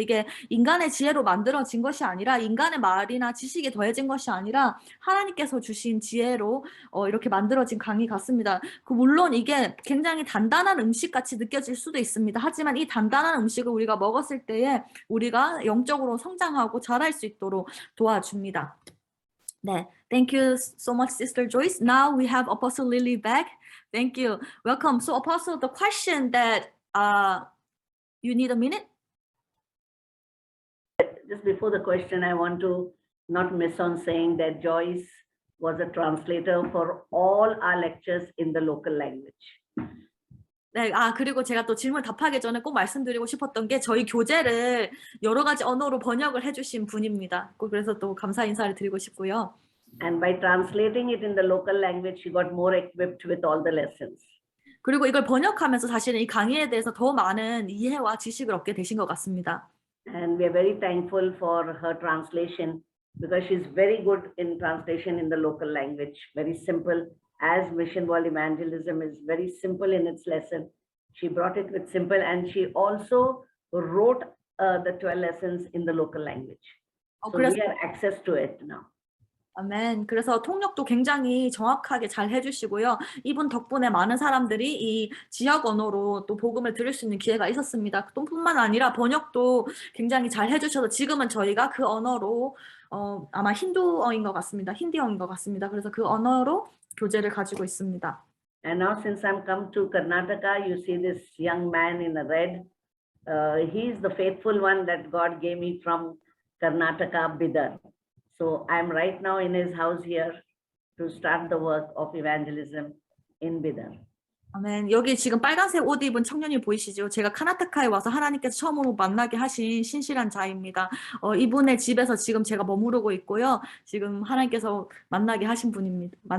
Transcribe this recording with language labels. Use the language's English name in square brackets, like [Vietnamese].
[Korean] 이게 인간의 지혜로 만들어진 것이 아니라 인간의 말이나 지식이 더해진 것이 아니라 하나님께서 주신 지혜로 이렇게 만들어진 강의 같습니다. 물론 이게 굉장히 단단한 음식같이 느껴질 수도 있습니다. 하지만 이 단단한 음식을 우리가 먹었을 때에 우리가 영적으로 성장하고 자랄 수 있도록 도와줍니다. [English] 네, thank you so much, Sister Joyce. Now we have Apostle Lily back. Thank you. Welcome. So, Apostle, the question that you need a minute? Just before the question, I want to not miss on saying that Joyce was a translator for all our lectures in the local language. [Korean] 네, 그리고 제가 또 질문 답하기 전에 꼭 말씀드리고 싶었던 게 저희 교재를 여러 가지 언어로 번역을 해주신 분입니다. 그래서 또 감사 인사를 드리고 싶고요. [English] And by translating it in the local language, she got more equipped with all the lessons. [Korean] 그리고 이걸 번역하면서 사실은 이 강의에 대해서 더 많은 이해와 지식을 얻게 되신 것 같습니다. [English] And we are very thankful for her translation because she's very good in translation in the local language, very simple. As Mission World Evangelism is very simple in its lesson, she brought it with simple, and she also wrote the 12 lessons in the local language. So we have access to it now. [Korean] 아멘. 그래서 통역도 굉장히 정확하게 잘 해주시고요. 이분 덕분에 많은 사람들이 이 지역 언어로 또 복음을 들을 수 있는 기회가 있었습니다. 뿐만 아니라 번역도 굉장히 잘 해주셔서 지금은 저희가 그 언어로 아마 힌두어인 것 같습니다. 힌디어인 것 같습니다. 그래서 그 언어로 교재를 가지고 있습니다. [English] And now since I'm come to Karnataka, you see this young man in the red. He's the faithful one that God gave me from Karnataka, Bidar. So I'm right now in his house here to start the work of evangelism in Bidar. [Korean] 아멘. 여기 지금 빨간색 옷 입은 청년이 보이시죠? 제가 카나타카에 와서 하나님께서 처음으로 만나게 하신 신실한 자입니다. 이분의 집에서 지금 제가 머무르고 있고요. 지금 하나님께서 만나게 하신 분입니다.